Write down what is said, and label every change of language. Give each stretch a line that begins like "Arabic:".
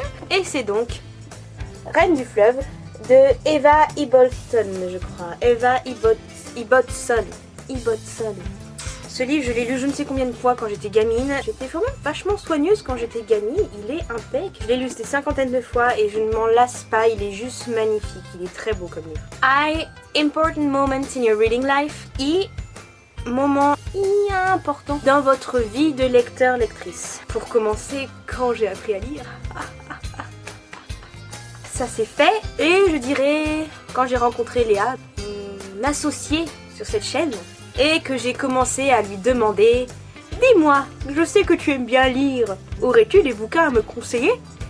French: Et c'est donc Reine du fleuve de Eva Ibbotson, je crois. Eva Ibbotson. Ce livre, je l'ai lu je ne sais combien de fois quand j'étais gamine. J'étais vraiment vachement soigneuse quand j'étais gamine. Il est impec. Je l'ai lu des cinquantaines de fois et je ne m'en lasse pas. Il est juste magnifique. Il est très beau comme livre.
English: Important moments in your reading life.
French: Moment important dans votre vie de lecteur-lectrice. Pour commencer, quand j'ai appris à lire. Ça s'est fait. Et je dirais, quand j'ai rencontré Léa, mon associée sur cette chaîne, et que j'ai commencé à lui demander « Dis-moi, je sais que tu aimes bien lire, aurais-tu des bouquins à me conseiller ?»